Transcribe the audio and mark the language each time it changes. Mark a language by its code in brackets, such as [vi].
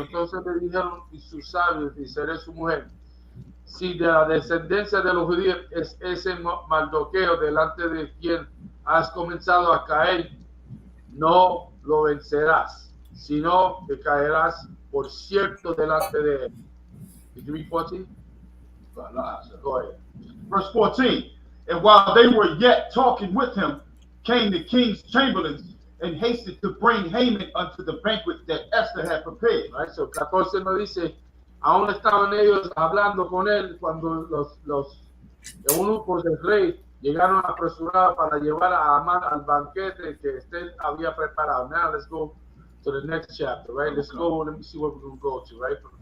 [es] Entonces le dijeron y sus sabios y Seré su mujer, si de la descendencia de los judíos es ese Mardoqueo delante de quien has comenzado a caer, no lo vencerás, sino que caerás por cierto delante de él. [en] Did you read 14? Go ahead. Verse 14. And while they were yet talking with him, came the king's chamberlains and hasted to bring Haman unto the banquet that Esther had prepared. Right, so [es] 14 nos dice, aún estaban ellos hablando con él cuando los eunucos del rey llegaron apresurados para llevar a Amán al banquete que Esther había preparado. [en] Now let's go to the next chapter, right? Let's go, let me see what we're going to go to, right?